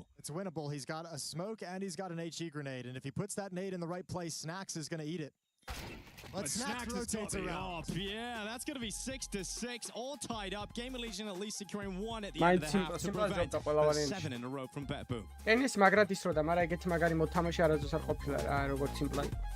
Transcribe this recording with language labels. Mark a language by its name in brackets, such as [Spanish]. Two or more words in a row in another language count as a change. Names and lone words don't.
[English] It's winnable. He's got a smoke and he's got an HE grenade. And if he puts that nade in the right place, Snacks is going to eat it. But Snacks rotates around. Yeah, that's going to be 6-6, all tied up. Gamer Legion at least securing 1 at the end of the half to prevent the 7 in a row from Betboom. [Georgian] ტენის მაგრად ისროდა, მაგრამ ეგეთი მაგარი მოთამაშე არასდროს არ ყოფილა რა, როგორც სიმპლაი.